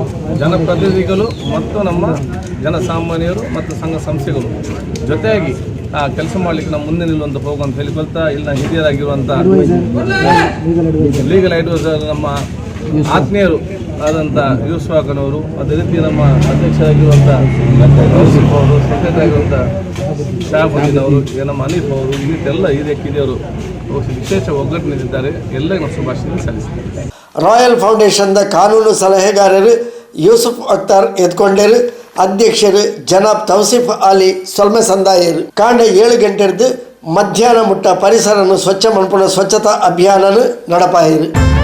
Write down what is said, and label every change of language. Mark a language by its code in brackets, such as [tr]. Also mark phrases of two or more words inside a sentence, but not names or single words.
[kn] ಜನಪ್ರತಿನಿಧಿಗಳು ಮತ್ತು ನಮ್ಮ ಜನಸಾಮಾನ್ಯರು ಮತ್ತು ಸಂಘ ಸಂಸ್ಥೆಗಳು ಜೊತೆಯಾಗಿ ಆ ಕೆಲಸ ಮಾಡಲಿಕ್ಕೆ ನಾವು ಮುಂದೆ ನಿಲ್ಲುವಂತ ಹೋಗುವಂತ ಹೇಳಿಕೊಳ್ತಾ, ಇಲ್ಲ ಹಿರಿಯರಾಗಿರುವಂಥ [en] legal adviser [kn] ನಮ್ಮ ಆತ್ಮೀಯರು ಆದಂಥ ಯೂಸುಫಾಕನವರು, ಅದೇ ರೀತಿ ನಮ್ಮ ಅಧ್ಯಕ್ಷರಾಗಿರುವಂಥ ಯೂಸುಫ್ ಅವರು, ಸೆಕ್ರೆಟರಿ ಆಗಿರುವಂಥ ಶಾಹುದ್ದೀನ್ ಅವರು, ನಮ್ಮ ಹನೀಫ್ ಅವರು, ಇದೆಲ್ಲ ಹಿರಿಯರು ವಿಶೇಷ ಒಗ್ಗಟ್ಟಿನಿದ್ದಾರೆ. ಎಲ್ಲ ನಾವು ಶುಭಾಶಯ ಸಲ್ಲಿಸ್ತಾರೆ. [tcy] ರಾಯಲ್ ಫೌಂಡೇಶನ್ದ ಕಾನೂನು ಸಲಹೆಗಾರರು ಯೂಸುಫ್ ಅಖ್ತಾರ್ ಎತ್ಕೊಂಡರು, ಅಧ್ಯಕ್ಷರು ಜನಾಬ್ ತೌಸಿಫ್ ಅಲಿ ಸೊಲ್ಮೆ ಸಂದಾಯರು. ಕಾಂಡ 7 ಗಂಟೆರ್ದು ಮಧ್ಯಾಹ್ನ ಮುಟ್ಟ ಪರಿಸರನ್ನು ಸ್ವಚ್ಛ ಮಲ್ಪುನ ಸ್ವಚ್ಛತಾ ಅಭಿಯಾನನು ನಡಪಾಯಿರು.